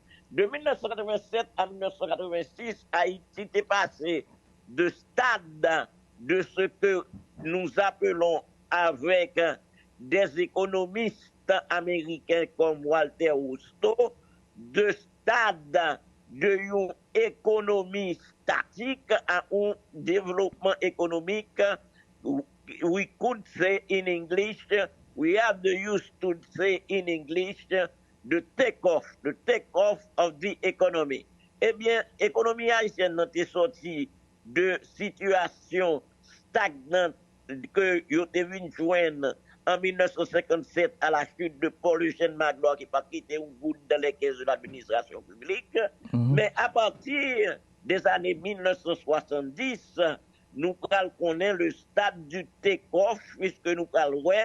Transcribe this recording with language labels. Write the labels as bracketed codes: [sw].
[fr] De 1987 à 1986, Haïti est passé de stade de ce que nous appelons avec des économistes américains comme Walter Rostow de stade de une économie statique à un développement économique. [en] We could say in English, we have the use to say in English, the take-off of the economy. [fr] Eh bien, l'économie haïtienne est sortie de situation stagnante que vous avez joindre en 1957 à la chute de Paul-Eugène Magloire qui n'a pas quitté un bout dans les caisses de l'administration publique. Mais à partir des années 1970, nous connaissons le stade du take-off puisque nous parlons